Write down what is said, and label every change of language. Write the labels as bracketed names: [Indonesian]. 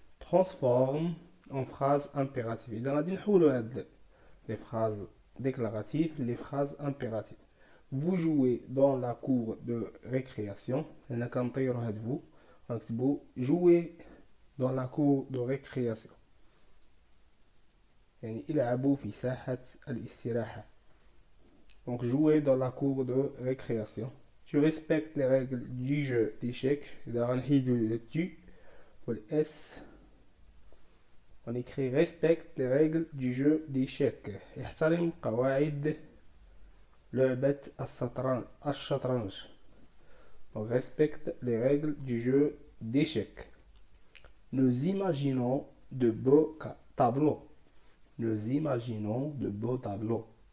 [French] Transforme en phrase impérative. [Arabic] إذا غادي نحولو هاد [French] les phrases déclaratives, les phrases impératives. Vous jouez dans la cour de récréation. Vous jouez dans la cour de récréation. [Arabic] يعني العبوا في ساحة الاستراحة. [French] Donc jouer dans la cour de récréation. Tu respectes les règles du jeu d'échecs. [Arabic] إذا غنحيدو [French] le tu والS. On écrit respecte les règles du jeu d'échecs. [Arabic] احترم قواعد لعبة الشطرنج. [French] On respecte les règles du jeu d'échecs. Nous imaginons de beaux tableaux. Nous imaginons de beaux tableaux.